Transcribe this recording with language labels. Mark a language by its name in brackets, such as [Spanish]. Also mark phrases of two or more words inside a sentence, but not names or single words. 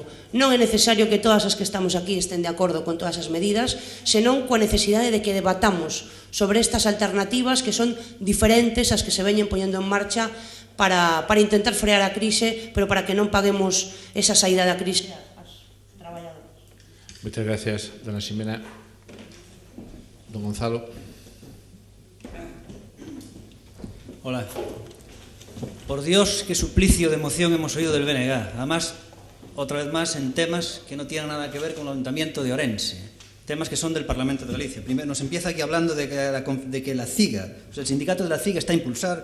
[Galician] Non é necesario que todas as que estamos aquí estén de acordo con todas as medidas, senón coa necesidade de que debatamos sobre estas alternativas que son diferentes ás que se veñen poñendo en marcha para intentar frear a crise, pero para que non paguemos esa saída da crise. [Spanish] Muchas gracias, dona Ximena. Don Gonzalo. Hola. Por Dios, qué suplicio de emoción hemos oído del BNG. Además, otra vez más, en temas que no tienen nada que ver con el Ayuntamiento de Orense. Temas que son del Parlamento de Galicia. Primero, nos empieza aquí hablando de que la CIGA, o sea, el sindicato de la CIGA está a impulsar.